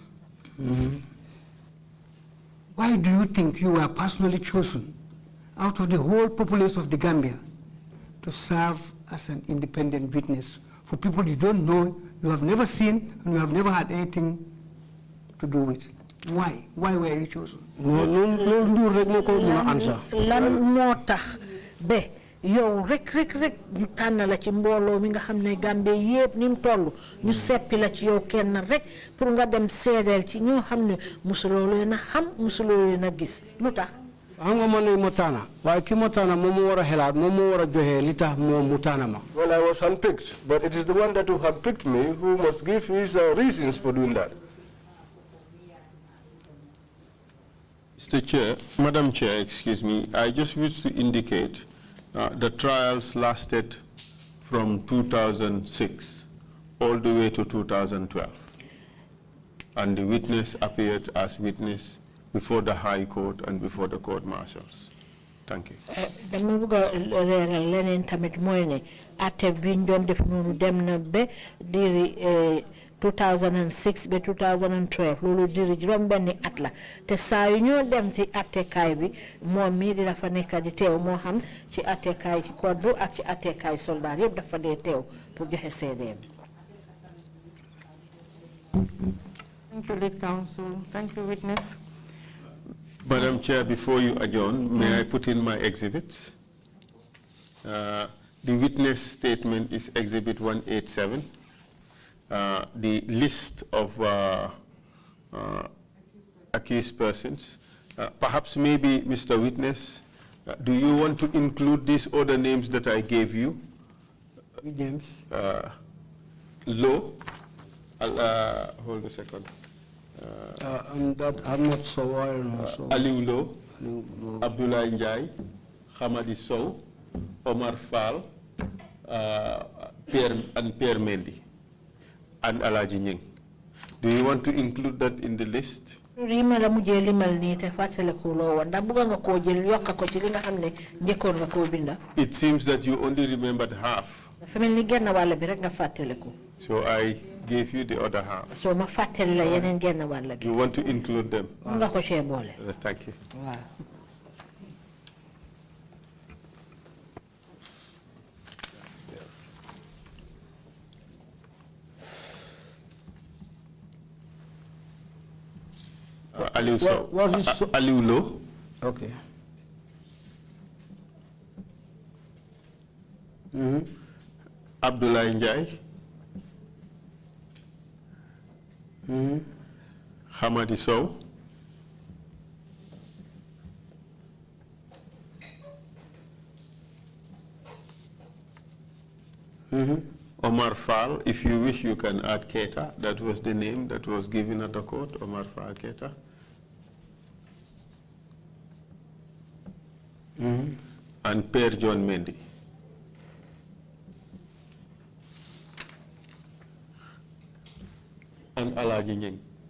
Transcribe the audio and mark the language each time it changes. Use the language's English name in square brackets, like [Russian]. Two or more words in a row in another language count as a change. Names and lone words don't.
[English] Why do you think you were personally chosen out of the whole population of the Gambia to serve as an independent witness for people you don't know, you have never seen, and you have never had anything to do with. Why? Why were you chosen? No, answer. [Wolof] Yow rek ñu tànn la ci mbooloo mi nga xam ne Gambie yépp ni mu toll ñu seppi la ci yow kenn rek pour nga dem seedeel ci ñoo xam ne musuloo leen a xam musuloo leen a gis lu tax. xam nga man mo tànn waaye ki mo tànn moom moo war a xelaat moom moo war a joxe li tax moom mu tànn ma. [English] Well, I was handpicked, but it is the one that who handpicked me who must give his reasons for doing that. Mr. Chair, Madam Chair, excuse me, I just wish to indicate the trials lasted from 2006 all the way to 2012. And the witness appeared as witness before the High Court and before the court martials. Thank you. [Wolof] Dama bëgg leeral leneen tamit mooy ne atte biñ doon def noonu dem na ba diri 2006 be 2012 loolu diri juróom benni at la te saa yu ñoo dem ci attekaay bi moom mii di dafa nekk di teew moo xam ci attekaay ci koddu ak ci attekaay soldat yëpp dafa dee teew pour joxe seedeem. [English] Thank you, lead counsel. Thank you, witness. Madam Chair, before you adjourn, may I put in my exhibits? The witness statement is Exhibit 187. The list of accused persons. Perhaps maybe, Mr. Witness, do you want to include these other names that I gave you? Names? Low. Hold a second. I'm not so aware. Aliou Lo, Abdullah Njai, Hamadi Sow, Omar Fall, Pierre Mendy, and Alaji Nying. Do you want to include that in the list? It seems that you only remembered half. So I gave you the other half. So You want to include them? Yes, thank you. Wow. Aliou Sow. Aliou Lo. Okay. Abdullah Njai. Hamadi Sow. Omar Fall, if you wish you can add Keta. That was the name that was given at the court, Omar Fall Keta. And Per John Mendy. And Alaji Nying.